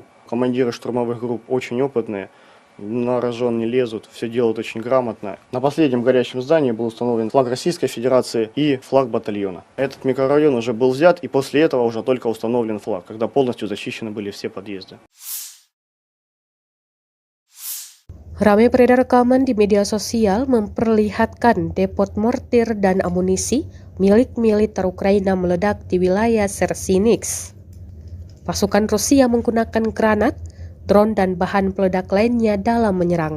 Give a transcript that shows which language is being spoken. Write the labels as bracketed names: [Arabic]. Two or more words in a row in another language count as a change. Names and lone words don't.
[Russian] Командиры штурмовых групп очень опытные, на рожон не лезут, все делают очень грамотно. На последнем горящем здании был установлен флаг Российской Федерации и флаг батальона. Этот микрорайон уже был взят, и после этого уже только установлен флаг, когда полностью зачищены были все подъезды. [Indonesian] Ramai beredar rekaman di media sosial memperlihatkan depot mortir dan amunisi milik militer Ukraina meledak di wilayah Sersinix. Pasukan Rusia menggunakan granat, drone, dan bahan peledak lainnya dalam menyerang.